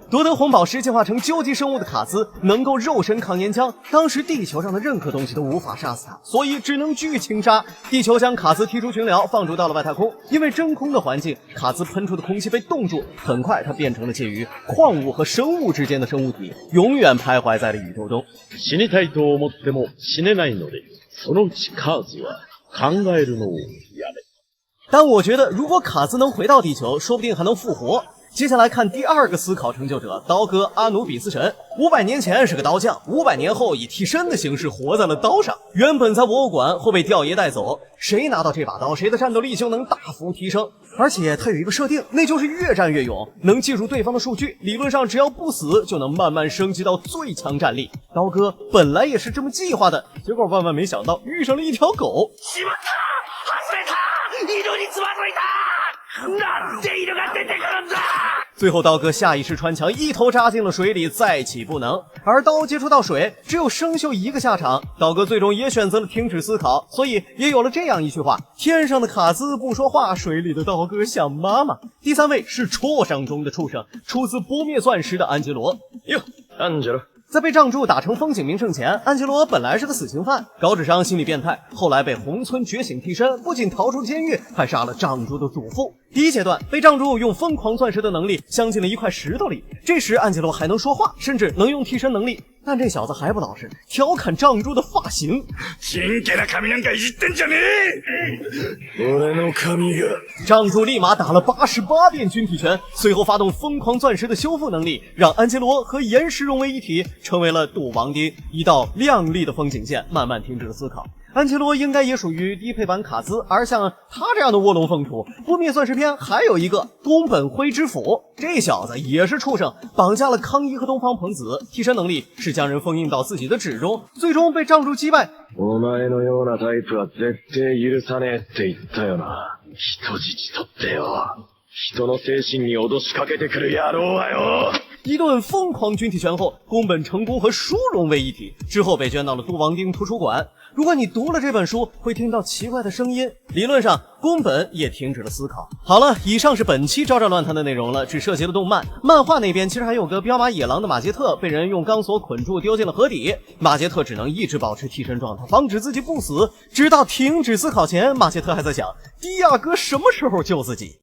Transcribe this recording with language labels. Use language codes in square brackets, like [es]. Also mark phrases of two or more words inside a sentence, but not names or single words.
[zh] 夺得红宝石进化成究极生物的卡兹能够肉身抗岩浆，当时地球上的任何东西都无法杀死他，所以只能剧情杀。地球将卡兹踢出群聊，放逐到了外太空。因为真空的环境，卡兹喷出的空气被冻住，很快他变成了介于矿物和生物之间的生物体，永远徘徊在了宇宙中。 [ja] 死にたいと思っても死ねないので、そのうちカーズは考えるのをやめ。 [zh] 但我觉得，如果卡兹能回到地球，说不定还能复活。接下来看第二个思考成就者，刀哥阿努比斯神。500年前是个刀匠，500年后以替身的形式活在了刀上。原本在博物馆会被吊爷带走，谁拿到这把刀，谁的战斗力就能大幅提升。而且它有一个设定，那就是越战越勇，能记住对方的数据，理论上只要不死，就能慢慢升级到最强战力。刀哥本来也是这么计划的，结果万万没想到遇上了一条狗。 [ja] しまった！外れた！井戸につまずいた！なんで犬が出てくるんだ！ [zh] 最后刀哥下意识穿墙，一头扎进了水里，再起不能。而刀接触到水，只有生锈一个下场。刀哥最终也选择了停止思考，所以也有了这样一句话：天上的卡兹不说话，水里的刀哥想妈妈。第三位是畜生中的畜生，出自不灭钻石的安吉罗。哟，安吉罗。在被杖柱打成风景名胜前，安吉罗本来是个死刑犯，高智商心理变态，后来被红村觉醒替身，不仅逃出监狱，还杀了杖柱的祖父。第一阶段被杖柱用疯狂钻石的能力镶进了一块石头里，这时安吉罗还能说话，甚至能用替身能力，但这小子还不老实，调侃杖柱的发型。 [ja] 真剣な髪なんかいじってんじゃねえ！俺の髪が。 [zh] 杖柱立马打了88遍军体拳，随后发动疯狂钻石的修复能力，让安吉罗和岩石融为一体，成为了杜王町，一道亮丽的风景线，慢慢停止了思考。安吉罗应该也属于低配版卡兹，而像他这样的卧龙凤雏，不灭钻石篇还有一个宫本辉之辅，这小子也是畜生，绑架了康一和东方彭子，替身能力是将人封印到自己的指中，最终被杖柱击败。 [ja] お前のようなタイプは絶対許さねえって言ったよな。人質取ってよ。人の精神に脅しかけてくる野郎はよ。 [zh] 一顿疯狂军体拳后，宫本成功和书融为一体，之后被捐到了杜王町图书馆。如果你读了这本书，会听到奇怪的声音。理论上，宫本也停止了思考。好了，以上是本期招战乱谈的内容了，只涉及了动漫。漫画那边其实还有个彪马野狼的马杰特被人用钢索捆住丢进了河底，马杰特只能一直保持替身状态，防止自己不死。直到停止思考前，马杰特还在想迪亚哥什么时候救自己。